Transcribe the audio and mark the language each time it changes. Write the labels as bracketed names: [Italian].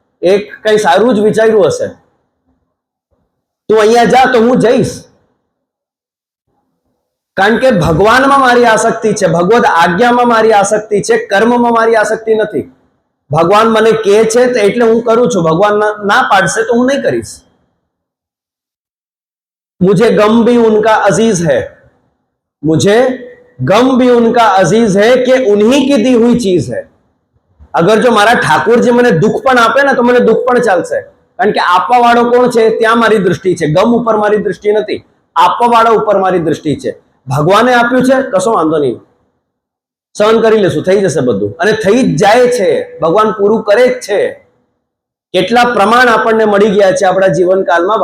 [Gujarati] એ કઈ સારું જ વિચાર્યું હશે, તું અહીંયા જા તો હું જઈશ. કારણ કે ભગવાનમાં મારી આસક્તિ છે, ભગવદ આજ્ઞામાં મારી આસક્તિ છે, કર્મમાં મારી આસક્તિ નથી. ભગવાન મને કહે છે તો એટલે હું કરું છું, ભગવાન ના પાડશે તો હું નહીં કરીશ. [Hindi] मुझे गम भी उनका अजीज है, मुझे गम भी उनका अजीज है कि उन्हीं की दी हुई चीज है. [Gujarati] अगर जो मारा ठाकुरजी મને દુઃખ પણ આપે ને તો મને દુઃખ પણ ચાલશે, કારણ કે આપવા વાળો કોણ છે ત્યાં મારી દૃષ્ટિ છે. ગમ ઉપર મારી દૃષ્ટિ નથી, આપવા વાળા ઉપર મારી દૃષ્ટિ છે. ભગવાને આપ્યું છે, કશો વાંધો નહીં, સહન કરી લેશું, થઈ જશે બધું. અને થઈ જ જાય છે, ભગવાન પૂરું કરે જ છે. કેટલા પ્રમાણ આપણને મળી ગયા છે આપણા જીવનકાળમાં.